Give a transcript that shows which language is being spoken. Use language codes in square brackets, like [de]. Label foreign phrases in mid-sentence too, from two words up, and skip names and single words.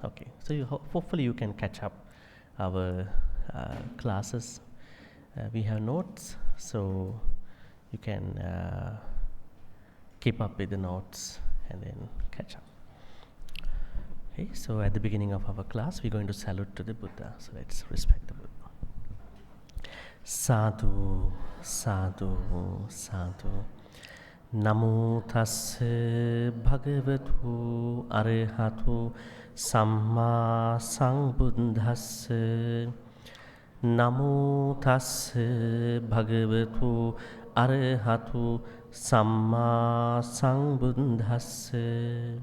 [en] Okay, so hopefully you can catch up our classes. We have notes, so you can keep up with the notes and then catch up. Okay, so at the beginning of our class, we're going to salute to the Buddha. So let's respect the Buddha. [pi] Sadhu, sadhu, sadhu. Namo tassa bhagavatu arahatu samma sambuddhassa. Namo tassa bhagavatu arahatu samma sambuddhassa.